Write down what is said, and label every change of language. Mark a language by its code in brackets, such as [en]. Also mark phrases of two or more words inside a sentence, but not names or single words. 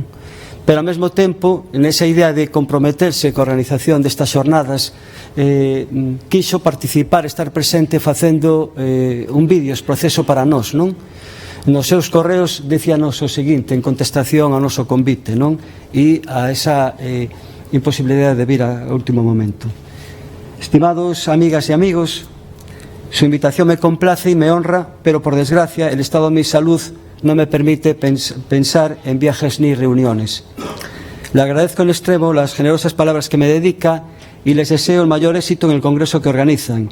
[gl] Pero ao mesmo tempo, nesa idea de comprometerse coa organización destas xornadas, quixo participar, estar presente facendo un vídeo, proceso para nós, non? Nos seus correos decíanos o seguinte en contestación ao noso convite, non? E a esa imposibilidade de vir ao último momento. Estimados amigas e amigos, [es] su invitación me complace e me honra, pero por desgracia el estado de mi salud no me permite pensar en viajes ni reuniones. Le agradezco en extremo las generosas palabras que me dedica y les deseo el mayor éxito en el congreso que organizan.